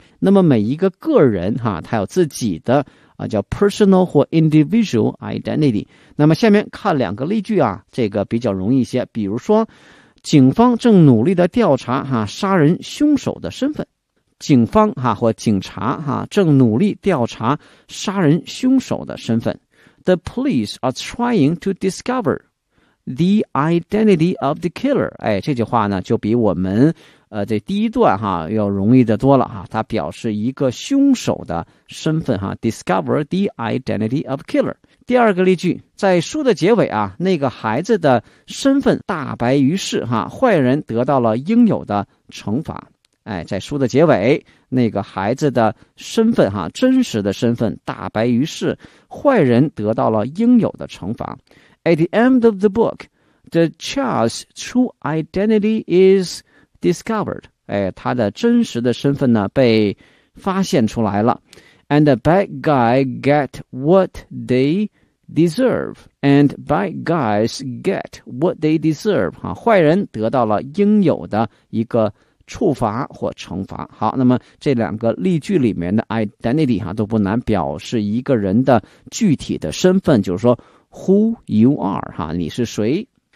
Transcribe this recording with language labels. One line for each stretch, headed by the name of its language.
Chinese: 那么每一个个人哈，他有自己的啊叫 personal 或 individual identity。那么下面看两个例句啊，这个比较容易一些。比如说，警方正努力的调查哈杀人凶手的身份。警方哈或警察哈正努力调查杀人凶手的身份。
English: The police are trying to discover the identity of the killer，
Chinese: 哎，这句话呢就比我们这第一段哈要容易的多了哈，它表示一个凶手的身份哈 ，
English: discover the identity of killer。
Chinese: 第二个例句，在书的结尾啊，那个孩子的身份大白于世哈，坏人得到了应有的惩罚。哎，在书的结尾，那个孩子的身份哈，真实的身份大白于世，坏人得到了应有的惩罚。
English: At the end of the book, the child's true identity is discovered.
Chinese: 哎，他的真实的身份呢被发现出来了。
English: And the bad guy get what they deserve. And bad guys get what they deserve.
Chinese: 啊，坏人得到了应有的一个处罚或惩罚。好，那么这两个例句里面的 identity 哈，都不难，表示一个人的具体的身份，就是说
English: who you are
Chinese: 哈，你是谁。